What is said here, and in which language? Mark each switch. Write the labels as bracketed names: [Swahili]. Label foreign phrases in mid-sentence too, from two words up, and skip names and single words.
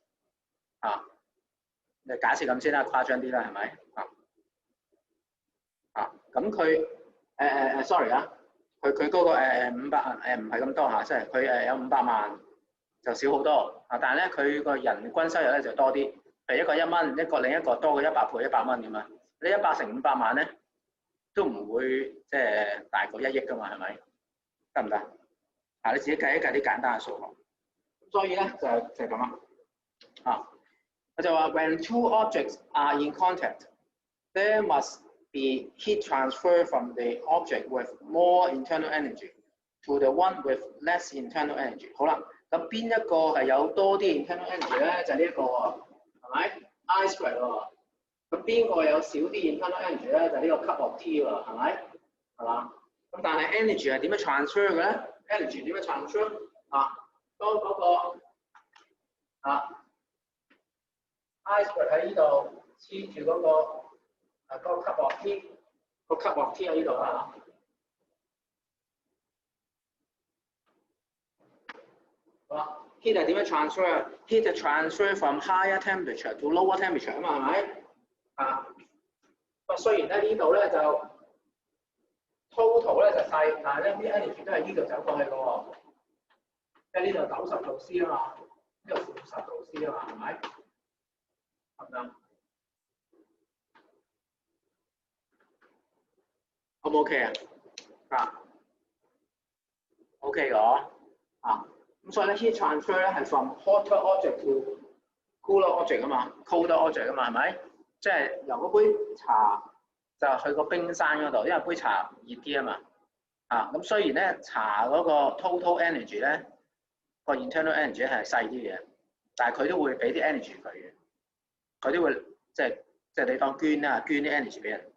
[Cantonese] 你假設咁先啦，誇張啲啦，係咪咁佢sorry佢嗰個500唔係咁多即係佢有500萬就少好多但係咧佢個人均收入咧就多啲，譬如一個1蚊，另一個多過100倍100蚊咁啊，你100乘500萬咧都唔會即係大過1億噶嘛，係咪？得唔得？你自己計一計啲簡單嘅數學。所以咧就係咁我就話 [English] when two objects are in contact, there must be heat transfer from the object with more internal energy to the one with less internal energy。 [Cantonese] 好啦，咁邊一個係有多啲 [English] internal energy [Cantonese] 咧？就係呢一個喎，係咪 ？ [English] I squared [Cantonese] 喎。咁邊個有少啲 [English] internal energy [Cantonese] 咧？就係呢個 [English] cup of tea [Cantonese] 喎，係咪？係嘛？咁但係 energy 係點樣 transfer 嘅咧 ？energy 點樣 transfer？當嗰個 [English] I squared [Cantonese] 喺呢度黐住嗰個 [English] cup of tea， [Cantonese] 個 [English] cup of tea [Cantonese] 喺呢度啦heat 係點樣 transfer？heat 係 [English] transfer from higher temperature to lower temperature [Cantonese] 嘛，係咪？雖然咧呢度咧就 total 咧就細，但係咧啲 energy 都係呢度走過去嘅喎，即係呢度90度 C 啊嘛，呢度10度 C 啊嘛，係咪？係咪？O 唔 [English] OK OK [Cantonese] 嘅咁所以咧 [English] heat transfer [Cantonese] 咧係 [English] from hotter object to cooler object [Cantonese] 啊嘛 ， [English] colder object [Cantonese] 啊嘛，係咪？即係由嗰杯茶就去個冰山嗰度，因為杯茶熱啲啊嘛。咁雖然咧茶嗰個 [English] total energy [Cantonese] 咧個 [English] internal energy [Cantonese] 係細啲嘅，但係佢都會俾啲 energy 佢嘅，佢都會即係你當捐啲 energy 俾人。